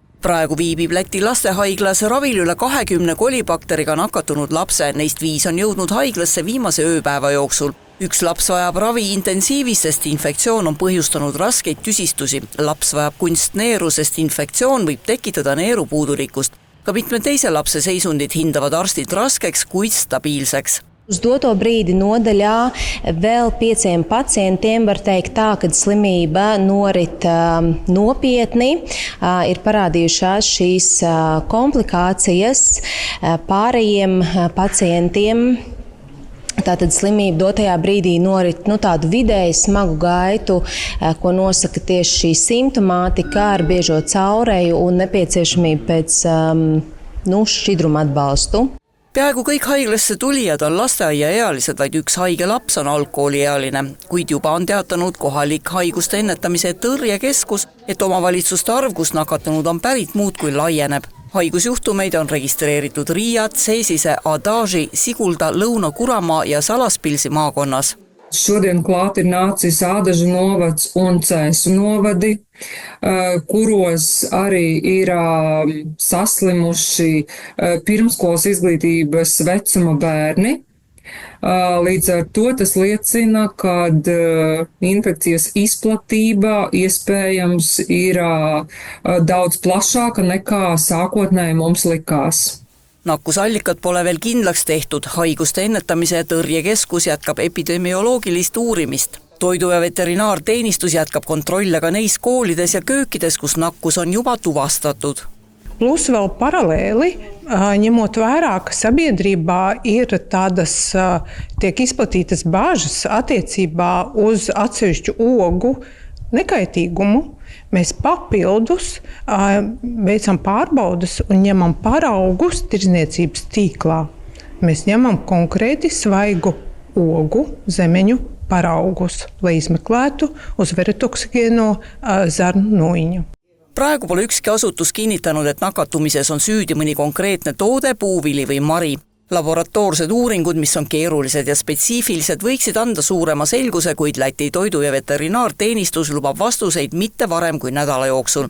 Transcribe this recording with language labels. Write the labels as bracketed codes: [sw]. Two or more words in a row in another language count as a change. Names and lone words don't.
[et] Praegu viibib Läti lastehaiglas ravil üle 20 kolibakteriga nakatunud lapse, neist 5 on jõudnud haiglasse viimase ööpäeva jooksul. Üks laps vajab ravi intensiivis, sest infektsioon on põhjustanud raskeid tüsistusi. Laps vajab kunstneeru, sest infektsioon võib tekitada neerupuudulikkust. Ka mitme teise lapse seisundit hindavad arstid raskeks, kuid stabiilseks. [lv] Uz doto brīdi nodaļā vēl 5 pacientiem var teikt tā, ka slimība norit nopietni. Ir parādījušās šīs komplikācijas pārējiem pacientiem. Tātad slimība dotajā brīdī norit tādu vidēji smagu gaitu, ko nosaka tieši šī simptomātika ar biežo caureju un nepieciešamību pēc šķidruma atbalstu. [et] Peaaegu kõik haiglasse tulijad on lasteaiaealised, vaid üks haige laps on algkooliealine, kuid juba on teatanud kohalik haiguste ennetamise tõrjekeskus, et omavalitsuste arv, kus nakatunud on pärit muudkui laieneb. Haigusjuhtumeid on registreeritud Riiat, Seesise, Adaži, Sigulda, Lõuna-Kuramaa ja Salaspilsi maakonnas. [lv] Šodien klāt ir nācis Ādažu novads un Cēsu novadi, kuros arī ir saslimuši pirmskolas izglītības vecuma bērni. Līdz ar to tas liecina, ka infekcijas izplatība iespējams ir daudz plašāka nekā sākotnēji mums likās. [et] Nakkusallikad pole veel kindlaks tehtud. Haiguste ennetamise tõrjekeskus jätkab epidemioloogilist uurimist. Toidu- ja veterinaarteenistus jätkab kontrolle ka neis koolides ja köökides, kus nakkus on juba tuvastatud. [lv] Plus vēl paralēli, ņemot vērā, ka sabiedrībā ir tādas tiek izplatītas bāžas attiecībā uz atsevišķu ogu nekaitīgumu, mēs papildus veicam pārbaudas un ņemam paraugus tirdzniecības tīklā. Mēs ņemam konkrēti svaigu ogu zemeņu paraugus, lai izmeklētu uz veretoksigēno zarnu noiņu. [et] Praegu pole ükski asutus kinnitanud, et nakatumises on süüdi mõni konkreetne toode, puuvili või mari. Laboratoorsed uuringud, mis on keerulised ja spetsiifilised, võiksid anda suurema selguse, kuid Läti toidu- ja veterinaarteenistus lubab vastuseid mitte varem kui nädala jooksul.